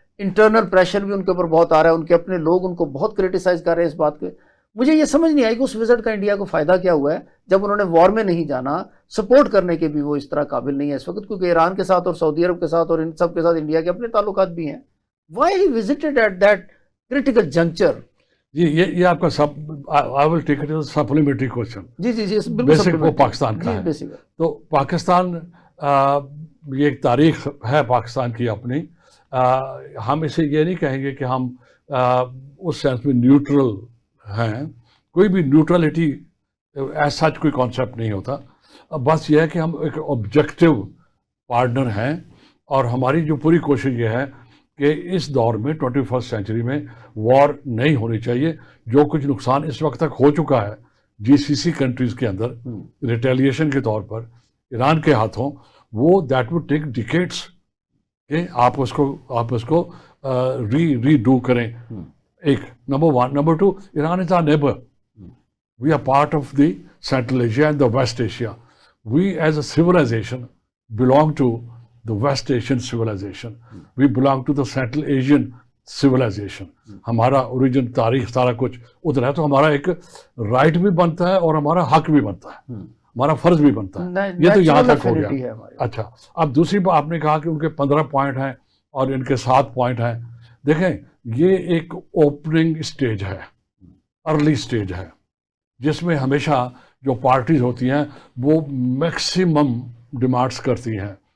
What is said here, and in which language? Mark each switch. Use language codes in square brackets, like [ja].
[ur] Internal pressure بھی ان کے اوپر بہت آ رہا ہے، ان کے اپنے لوگ ان کو بہت کرٹیسائز کر رہے ہیں اس بات کے. مجھے یہ سمجھ نہیں آئی کہ اس وزٹ کا انڈیا کو فائدہ کیا ہوا ہے جب انہوں نے وار میں نہیں جانا. سپورٹ کرنے کے بھی وہ اس طرح قابل نہیں ہے اس وقت، کیونکہ ایران کے ساتھ اور سعودی عرب کے ساتھ اور ان سب کے ساتھ انڈیا کے اپنے تعلقات بھی ہیں. [en] Why he visited at that critical juncture? [ur] جی یہ آپ کا [en] I will take it as a supplementary question. [ur] جی basic وہ پاکستان کا ہے. تو پاکستان یہ ایک تاریخ ہے پاکستان کی اپنی. ہم اسے یہ نہیں کہیں گے کہ ہم اس سینس میں نیوٹرل ہیں. کوئی بھی نیوٹرلٹی [en] as such [ur] کوئی کانسیپٹ نہیں ہوتا. بس یہ ہے کہ ہم ایک آبجیکٹیو پارٹنر ہیں، اور ہماری جو پوری کوشش یہ ہے کہ اس دور میں 21st سینچری میں وار نہیں ہونی چاہیے. جو کچھ نقصان اس وقت تک ہو چکا ہے جی سی سی کنٹریز کے اندر ریٹیلیشن کے طور پر ایران کے ہاتھوں، وہ [en] that would take decades [ur] کہ آپ اس کو ری ڈو کریں. ایک number 1. Number 2، Iran [en] Is our neighbour. We are part of the Central Asia and the West Asia. We as a civilization belong to the West Asian civilization. We belong to the Central Asian civilization. [ur] ہمارا origin, تاریخ، سارا کچھ ادھر ہے. تو ہمارا ایک right بھی بنتا ہے اور ہمارا حق بھی بنتا ہے، ہمارا فرض بھی بنتا ہے. یہ تو یہاں تک ہو گیا. اچھا، اب دوسری بات آپ نے کہا کہ ان کے 15 پوائنٹ ہیں اور ان کے 7 پوائنٹ ہیں. دیکھیں، یہ ایک اوپننگ سٹیج ہے، ارلی سٹیج ہے، جس میں ہمیشہ جو پارٹیز ہوتی ہیں وہ میکسیمم ڈیمانڈس کرتی ہیں